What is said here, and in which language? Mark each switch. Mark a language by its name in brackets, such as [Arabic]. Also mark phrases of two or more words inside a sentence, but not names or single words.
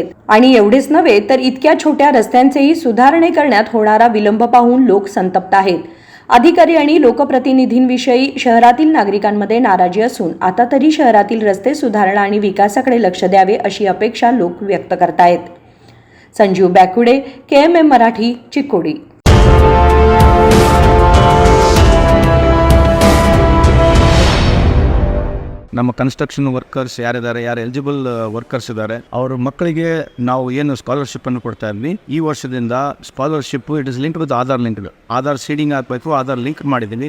[Marathi] आणि एवढेच नव्हे तर इतक्या छोट्या रस्त्यांचेही सुधारणे करण्यात होणारा विलंब पाहून लोक संतप्त आहेत. अधिकारी आणि लोकप्रतिनिधींविषयी शहरातील नागरिकांमध्ये नाराजी असून आता तरी शहरातील रस्ते सुधारणा आणि विकासाकडे लक्ष द्यावे अशी अपेक्षा लोक व्यक्त करतायत. संजीव बॅकुडे, KMM मराठी, चिकोडी. [Kannada] ನಮ್ಮ [English] construction workers [Kannada] ಯಾರಿದ್ದಾರೆ, ಯಾರು [English] eligible workers [Kannada] ಇದ್ದಾರೆ, ಅವ್ರ ಮಕ್ಕಳಿಗೆ ನಾವು ಏನು ಸ್ಕಾಲರ್ಶಿಪ್ ಅನ್ನು ಕೊಡ್ತಾ ಇದ್ವಿ. ಈ ವರ್ಷದಿಂದ [English] scholarship it is link with Aadhaar link. [Kannada] ಆಧಾರ್ ಸೀಡಿಂಗ್ ಹಾಕಬೇಕು, ಆಧಾರ್ ಲಿಂಕ್ ಮಾಡಿದ್ದೀನಿ.